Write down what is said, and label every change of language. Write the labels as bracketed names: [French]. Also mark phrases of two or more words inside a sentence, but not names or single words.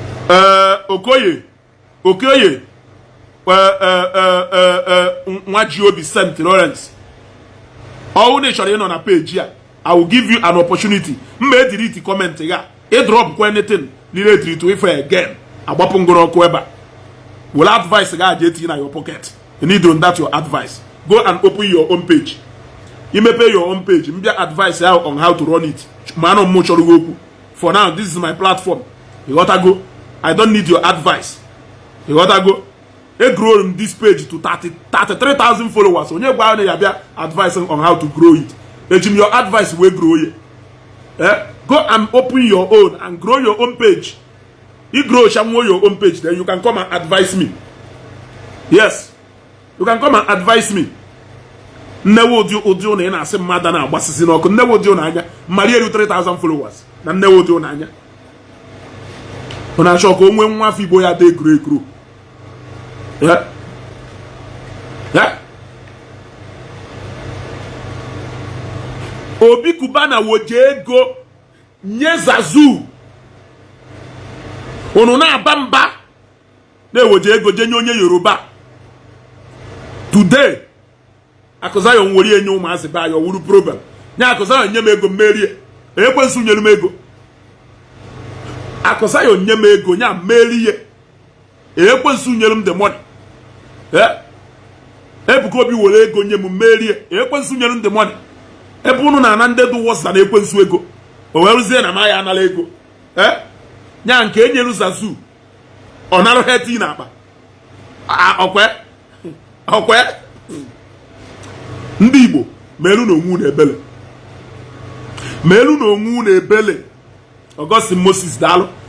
[Igbo] Eh, Okoye, Okoye, eh, eh, eh, eh, eh, nwa G O B Saint Lawrence. Ọ bụrụ na ị chọrọ ịnọ na page ya, [English] I will give you an opportunity. [Igbo] M ma delete comment ya. Ị drop kwa [English] anything related to [Igbo] ife again. Agbapụ ngoro ọkụ ebe a. Were advice ga aje etinye na [English] your pocket. You need on that your advice. Go and open your own page. You may pay your own page. [Igbo] M bịa advice ya [English] on how to run it. [Igbo] Ma anọ m chọrọ gị okwu. [English] For now, this is my platform. You gotta go. I don't need your advice. You gotta go. [Igbo] E grow m [English] this page to thirty, thirty-three thousand followers. [Igbo] Onye gwa na ya bịa [English] advice on how to grow it. [Igbo] Eji m [English] your advice [Igbo] wee grow ye. Eh? [English] Go and open your own and grow your own page. You grow shanwo your own page, then you can come and advise me. Yes. You can come and advise me. [Igbo] Nnewe ụdị, ụdị ụnụ ị na-asị mmadụ na-agbasịsị n'ọkụ. Nnewe ụdị ụnụ anya. Mmadụ elu [English] three thousand followers. [Igbo] Na nnewe ụdị ụnụ anya. Ọ na-achọ ka o nwee nwa afọ Igbo ya dị [English] grow grow. Yeah? Yeah? [Igbo] Obi Cubana woje ego nye Zazu. Unu na-aba mba na-ewoje ego je nye onye Yoruba. Today, Akụ Zion nwere enye ụmụazị be anyị, ọ wụrụ problem. Nye Akụ Zion nye m ego, m merie. Ekwensu nyere m ego. Akụ Zion nye m ego, nye m merie. Ekwensu nyere m [English] the money. Eh? [Igbo] Ebuka Obi were ego nye m, merie. Ekwensu nyere m [English] the money. [Igbo] Ebe unu na-ana ndị dị [English] worse than [Igbo] Ekwensu ego. O wee rụzie na m ya anara ego. Eh? Nya nke e nyere Zazu, ọ nara ha eti n'akpa. A, ọkwe? Ọkwe? Ndị Igbo, meelu na onwe unu ebele. Meelu na onwe unu ebele. Augustine Moses, daalụ.